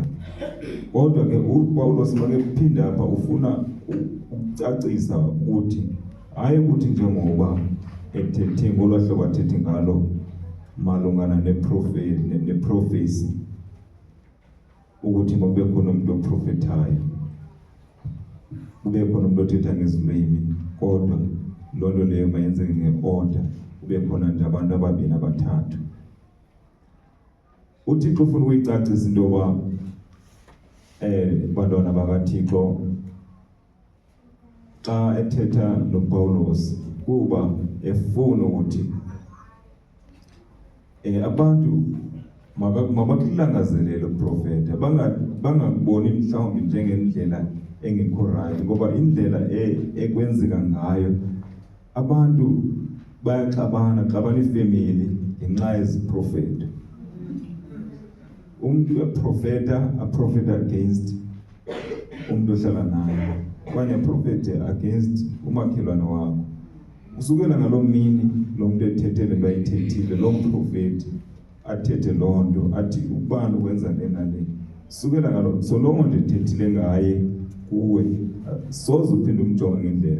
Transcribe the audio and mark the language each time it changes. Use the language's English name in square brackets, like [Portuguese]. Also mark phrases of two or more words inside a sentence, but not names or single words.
[Xhosa] Kodwa ke uPawulos make kuphinda apha ufuna ukucacisa ukuthi hayi ukuthi njengoba ethethe ngolwahlobo athethe ngalo malungana neprofesi ukuthi makube khona umuntu oprofetayo, kube khona umuntu othetha ngezilwimi, kodwa lonto leyo mayenzeke nge-order, kube khona nje abantu ababini abathathu. uThixo ufuna ukuyicacisa into yoba bantwana bakaThixo xa ethetha noPawulos kuba efuna ukuthi abantu mabakulangazelele uprofeta, bangakuboni mhlawumbe njengendlela engekho right, ngoba indlela ekwenzeka ngayo abantu bayaxabana ifamily ngenxa yeziprofeta. Umuntu aprofeta against umuntu ohlala naye, kwanye aprofete against umakhelwane wakho. Usukela ngaloo mini lo muntu ethethele bayithethile lo mprofeti athethe lonto athi ubani ukwenza lena le. Sukela ngaloo so lo muntu ethethile ngaye kuwe soze uphinde umjonge ngendlela.